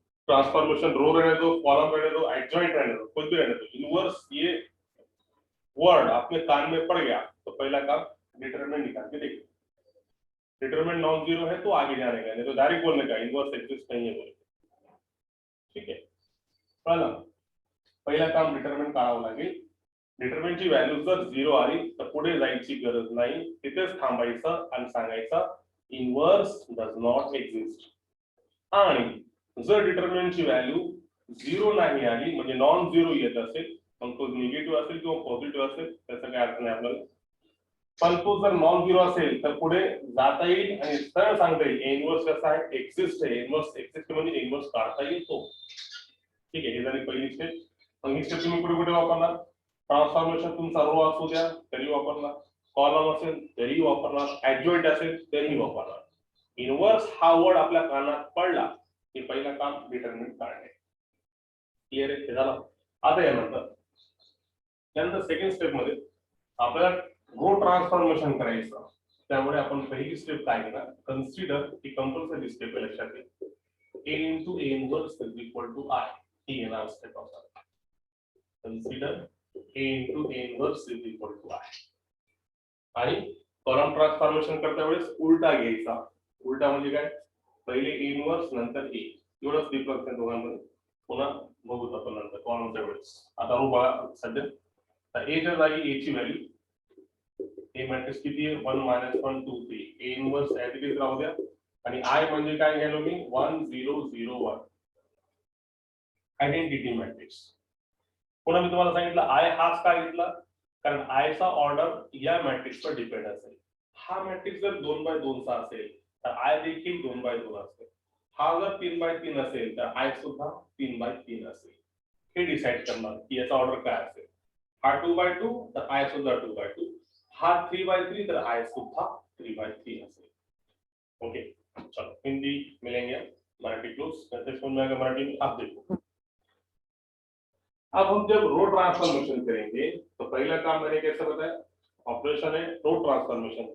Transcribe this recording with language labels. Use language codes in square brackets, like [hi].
[hi] Transformation रो रहने दो, column रहने दो, एडजॉइंट रहने दो, कुछ भी रहने दो. इनवर्स ये वर्ड आपके कान में पड़ गया तो पहला काम डिटरमिनेंट निकाल के देखो. डिटरमिनेंट नॉन जीरो है तो आगे जाने का, नहीं तो डायरेक्ट बोलने का इनवर्स एक्सिस्ट नहीं है बोले. [mr] ठीक है, पहिला काम डिटरमिनेंट काढावं लागेल. डिटरमिनेंटची व्हॅल्यू जर 0 आली तर पुढे जायची गरज नाही, तिथेच थांबायचं आणि सांगायचं इनवर्स डज नॉट एक्झिस्ट. आणि जर डिटरमिनेंटची व्हॅल्यू 0 नाही आली म्हणजे नॉन झिरो येत असेल, मग तो निगेटिव्ह असेल किंवा पॉझिटिव्ह असेल त्याचा काय अर्थ नाही आपल्याला. पण तो जर नॉन झिरो असेल तर पुढे जाता येईल आणि सरळ सांगता येईल इनवर्स कसा आहे, एक्झिस्ट आहे. इनवर्स एक्झिस्ट म्हणजे इनवर्स काढता येईल तो. ठीक आहे, ही झाली पहिली स्टेप. मग ही स्टेप तुम्ही कुठे कुठे वापरणार, ट्रान्सफॉर्मेशन तुमचा रो असू द्या तरी वापरणार, कॉलम असेल तरी वापरणार, ऍडजॉइंट असेल तरी वापरणार. इनवर्स हा वर्ड आपल्या कानात पडला की पहिलं काम डिटरमिनेंट काढणे. क्लिअर आहे, ते झालं. आता यानंतर सेकंड स्टेप मध्ये आपल्याला रो ट्रान्सफॉर्मेशन करायचं. त्यामुळे आपण पहिली स्टेप काय घेणार, कन्सिडर ही कंपल्सरी स्टेप आहे, लक्षात घ्या. [en] a into a inverse is equal to I. [mr] ही येणार स्टेप आपल्याला. [en] Consider a into a inverse is equal to I. [mr] आणि कॉलम ट्रान्सफॉर्मेशन करता वेळेस उलटा घ्यायचा. उलटा म्हणजे काय, पहिले a इनवर्स नंतर a, एवढंच डिफरन्स आहे दोघांमध्ये. पुन्हा बघू आपण नंतर कॉलमच्या वेळेस. आता रो बघा सध्या, तर a च्या जागी a ची व्हॅल्यू, ए मॅट्रिक्स किती आहे, 1 - 1 2 3, A inverse as it is राहू द्या. आणि आय म्हणजे काय घ्यालो मी, 1 0 0 1, आयडेंटिटी मॅट्रिक्स. पुन्हा मी तुम्हाला सांगितलं आय हाच का घेतला, कारण आय चा ऑर्डर या मॅट्रिक्सवर डिपेंड असेल. हा मॅट्रिक्स जर 2x2 चा असेल तर आय देखील 2x2 असेल. हा जर 3x3 असेल तर आय सुद्धा 3x3 असेल. हे डिसाइड करणार की याचा ऑर्डर काय असेल. हा 2x2 तर आय सुद्धा 2x2, हा 3x3 तर आय सुद्धा 3x3 असेल. [hi] ओके, चलो हिंदी मिलेंगे, मराठी क्लोज कैसे समझ में आएगा मराठी में आप देखो. अब हम जब रो ट्रांसफॉर्मेशन करेंगे तो पहला काम मैंने कैसे बताया, ऑपरेशन है रो ट्रांसफॉर्मेशन.